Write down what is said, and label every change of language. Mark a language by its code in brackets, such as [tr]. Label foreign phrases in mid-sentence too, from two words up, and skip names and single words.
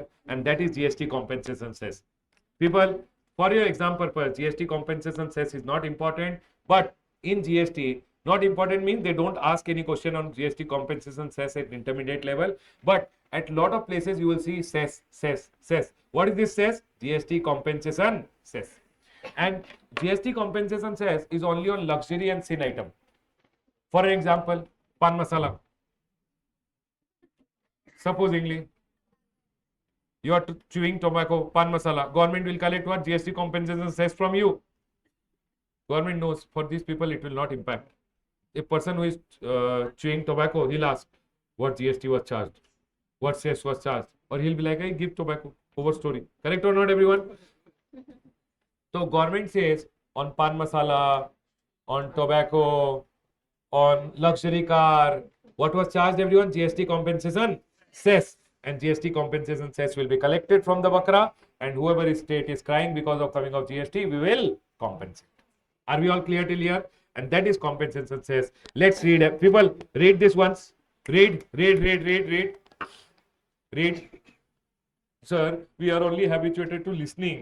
[en] And that is GST compensation cess. People, for your exam purpose, GST compensation cess is not important, but in GST, not important means they don't ask any question on GST compensation cess at intermediate level, but at lot of places you will see cess, cess, cess. What is this cess? GST compensation cess. And GST compensation cess is only on luxury and sin item. For example, pan masala. Supposingly, you are chewing tobacco, pan masala. Government will collect what? GST compensation cess from you. Government knows for these people it will not impact. A person who is chewing tobacco, he'll ask what GST was charged, what cess was charged, or he'll be like, I give tobacco, over story. Correct or not, everyone? So government says on pan masala, on tobacco, on luxury car, what was charged, everyone? GST compensation cess. And GST compensation cess will be collected from the bakra, and whoever state is crying because of coming of GST, we will compensate. Are we all clear till here? And that is compensation cess. Let's read. People, read this once. Read. Read. Sir, we are only habituated to listening.